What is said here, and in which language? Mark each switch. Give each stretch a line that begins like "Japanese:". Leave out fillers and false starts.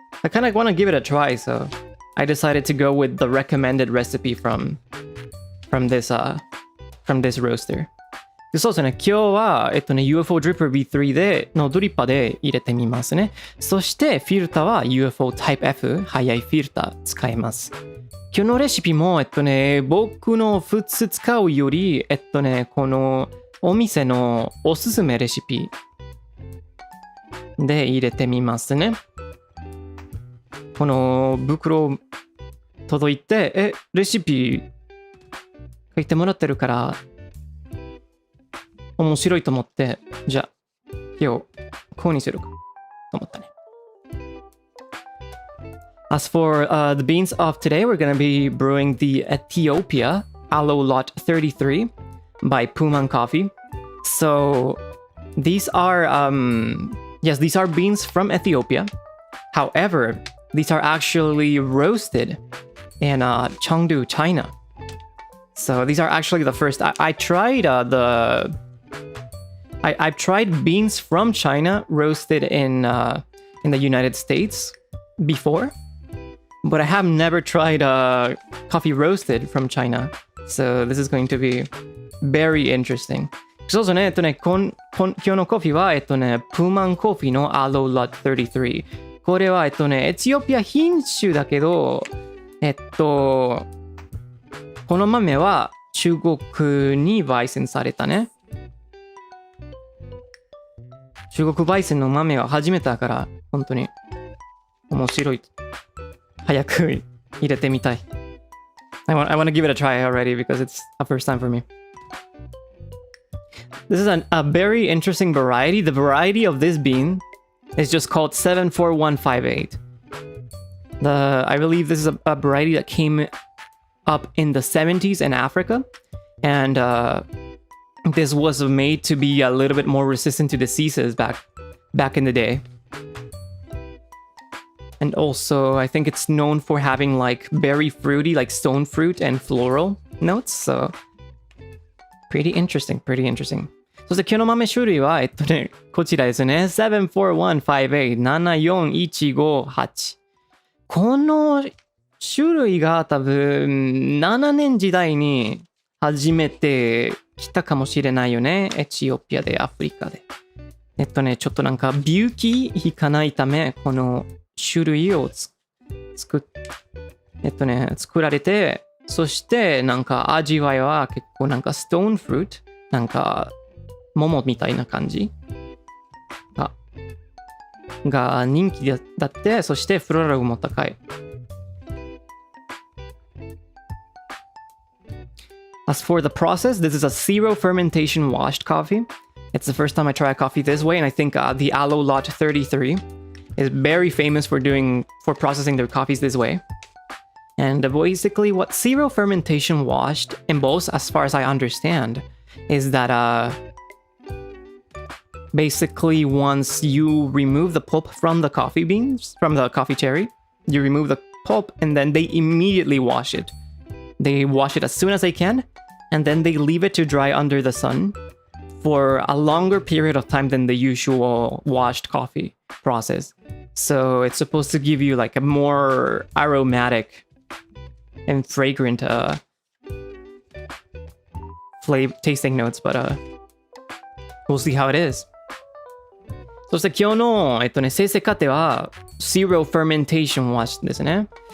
English: I kind of want to give it a try, so I decided to go with the recommended recipe from this roaster.
Japanese: そうですね、今日は、UFO Dripper V3 のドリッパーで入れてみますね。そしてフィルターは UFO Type F 速いフィルター使います。今日のレシピも、僕の普通使うより、このお店のおすすめレシピで入れてみますね。この袋届いて、レシピ書いてもらってるから面白いと思って、じゃあ今日こうにするかと思ったね。
English: As for the beans of today, we're going to be brewing the Ethiopia Aloe Lot 33 by Puman Coffee. So these are beans from Ethiopia. However, these are actually roasted in Chengdu, China. So these are actually the first. I tried I've tried beans from China roasted in the United States before. But I have never tried coffee roasted from China. So this is going to be very interesting.
Japanese: そうですね。今日のコーヒーは、プーマンコーヒーのアローラ33。これは、エチオピア品種だけど、この豆は中国に焙煎されたね。中国焙煎の豆は初めてだから、本当に面白い。早く入れてみたい。
English: I want to give it a try already because it's a first time for me. This is a very interesting variety. The variety of this bean is just called 74158. I believe this is a variety that came up in the 70s in Africa. And this was made to be a little bit more resistant to diseases back in the day. And also, I think it's known for having like very fruity, like stone fruit and floral notes. So, pretty interesting, pretty interesting.
Japanese: そして今日の豆種類は、こちらですね。 74158、74158。この種類が多分7年時代に初めて来たかもしれないよね。エチオピアで、アフリカで。ちょっとなんか病気ひかないため、この種類を作られて、そしてなんか味わいは結構なんかストーンフルート、なんか桃みたいな感じが人気だって、そしてフローラルも高い。
English: As for the process, this is a zero fermentation washed coffee. It's the first time I try a coffee this way, and I think the Aloe Lot 33 is very famous for processing their coffees this way. And basically what zero fermentation washed involves, as far as I understand, is that basically once you remove the pulp from the coffee beans, from the coffee cherry, you remove the pulp and then they immediately wash it. They wash it as soon as they can, and then they leave it to dry under the sun for a longer period of time than the usual washed coffee process. So it's supposed to give you like a more aromatic and fragrant tasting notes, but we'll see how it is.
Japanese: そして今日の、生成過程は Zero Fermentation Wash ですね。